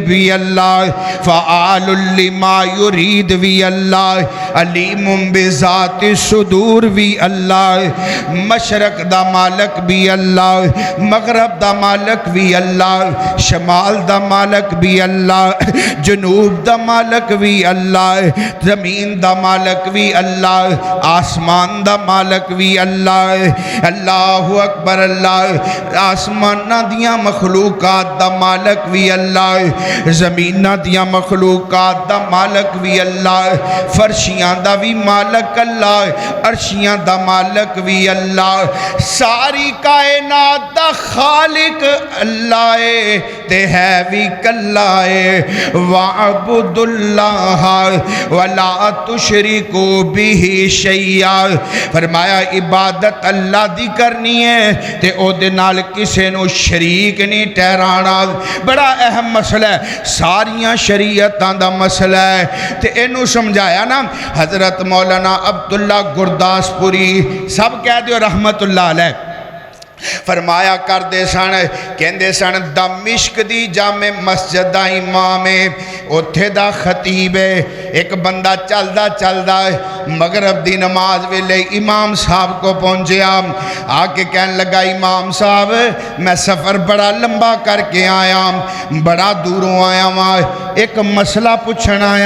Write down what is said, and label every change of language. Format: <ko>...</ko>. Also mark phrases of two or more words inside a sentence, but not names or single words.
<pa>بھی اللہ،</pa> <ar>فعال لما یرید</ar> <pa>بھی اللہ،</pa> <ar>علیم بذات الصدور</ar> <pa>بھی اللہ، مشرق دا مالک بھی اللہ، مغرب دا مالک بھی اللہ، شمال دا مالک بھی اللہ، جنوب دا مالک بھی اللہ، زمین دا مالک بھی اللہ، آسمان دا مالک بھی اللہ۔</pa> <ar>اللہ اکبر اللہ۔</ar> <pa>آسمانہ دیاں مخلوقات دا مالک بھی اللہ، زمینہ دیاں مخلوقات دا مالک بھی اللہ، فرشیاں دا بھی مالک اللہ، عرشیاں دا مالک بھی اللہ، ساری کائنات دا خالق اللہ ہے تے ہے بھی کلا ہے۔</pa> <ar>وَعْبُدُ اللَّهَ وَلَا تُشْرِكُوا بِهِ شَيْئًا،</ar> <pa>فرمایا عبادت اللہ دی کرنی ہے تے او دے نال کسے نو شریک نہیں ٹھہرانا۔ بڑا اہم مسئلہ ہے، ساریاں شریعتاں دا مسئلہ ہے تے اینو سمجھایا نا حضرت مولانا عبداللہ گرداس پوری، سب کہہ دیو</pa> <ar>رحمت اللہ علیہ،</ar> <pa>فرمایا کر دے سن، کہندے سن دمشق دی جامع مسجد دا امام ہے، اتھے دا خطیب ہے، ایک بندہ چلدا چلدا مغرب دی نماز ویلے امام صاحب کو پہنچیا، آ کے کہنے لگا امام صاحب میں سفر بڑا لمبا کر کے آیا، بڑا دوروں آیا وہاں، ایک مسئلہ پوچھن آیا۔</pa>